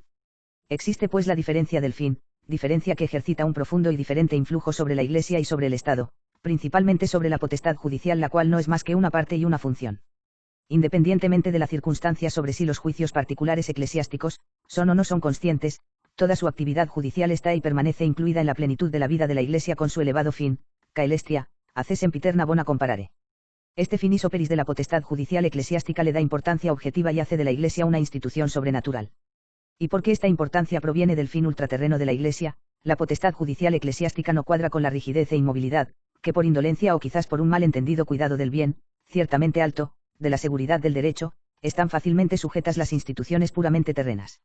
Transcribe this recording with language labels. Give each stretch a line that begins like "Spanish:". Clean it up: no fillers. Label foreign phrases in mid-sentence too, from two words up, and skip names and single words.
Spanish: Existe pues la diferencia del fin, diferencia que ejercita un profundo y diferente influjo sobre la Iglesia y sobre el Estado, principalmente sobre la potestad judicial, la cual no es más que una parte y una función. Independientemente de la circunstancia sobre si los juicios particulares eclesiásticos, son o no son conscientes, toda su actividad judicial está y permanece incluida en la plenitud de la vida de la Iglesia con su elevado fin,
Latin: caelestia, hace sempiterna bona comparare.
Spanish: Este
Latin: finis operis
Spanish: de la potestad judicial eclesiástica le da importancia objetiva y hace de la Iglesia una institución sobrenatural. Y porque esta importancia proviene del fin ultraterreno de la Iglesia, la potestad judicial eclesiástica no cuadra con la rigidez e inmovilidad, que por indolencia o quizás por un mal entendido cuidado del bien, ciertamente alto, de la seguridad del derecho, están fácilmente sujetas las instituciones puramente terrenas.